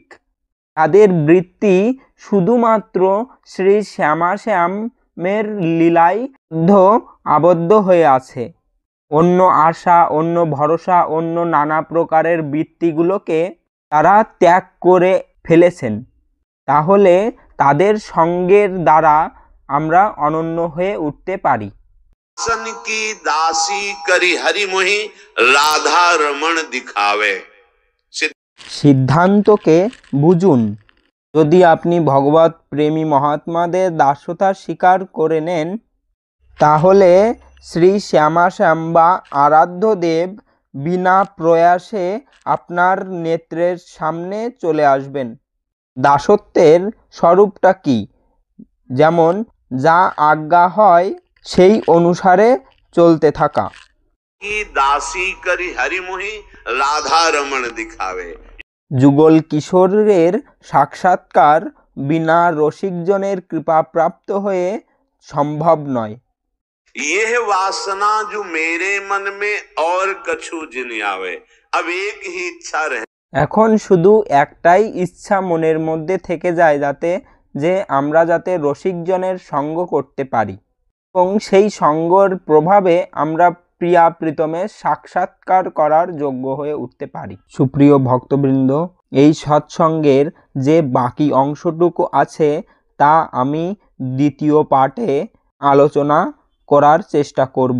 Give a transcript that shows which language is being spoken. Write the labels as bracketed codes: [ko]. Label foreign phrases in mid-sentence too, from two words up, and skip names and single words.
[bn] তাদের বৃত্তি শুধুমাত্র শ্রী শ্যামাশ্যাম প্রেমের লীলায় আবদ্ধ হয়ে আছে। অন্য আশা, অন্য ভরসা, অন্য নানা প্রকারের বৃত্তিগুলোকে তারা ত্যাগ করে ফেলেছেন। তাহলে তাদের সঙ্গের দ্বারা আমরা অনন্য হয়ে উঠতে পারি। [bra] सन की दासी करी हरि मोहि राधा रमण दिखावे। [bn] সিদ্ধান্তকে বুঝুন। যদি আপনি ভগবত প্রেমী মহাত্মাদের দাসতা স্বীকার করে নেন, তাহলে শ্রী শ্যামাশ্যাম বা আরাধ্য দেব বিনা প্রয়াসে আপনার নেত্রের সামনে চলে আসবেন। দাসত্বের স্বরূপটা কি? যেমন যা আজ্ঞা হয় সেই অনুসারে চলতে থাকা। [bra] की दासी करी हरि मोहि राधा रमण दिखावे। [bn] যুগল কিশোরের সাক্ষাৎকার বিনা রসিকজনের কৃপাপ্রাপ্ত হয়ে সম্ভব নয়। [bra] यह वासना जो मेरे मन में और कछु जिन आवे। [hi] अब एक ही इच्छा रहे। [bn] এখন শুধু একটাই ইচ্ছা মনের মধ্যে থেকে যায়, যে আমরা যাতে রসিকজনের সঙ্গ করতে পারি এবং সেই সঙ্গর প্রভাবে আমরা প্রিয়া প্রীতমের সাক্ষাৎকার করার যোগ্য হয়ে উঠতে পারি। সুপ্রিয় ভক্তবৃন্দ, এই সৎসঙ্গের যে বাকি অংশটুকু আছে তা আমি দ্বিতীয় পার্টে আলোচনা করার চেষ্টা করব।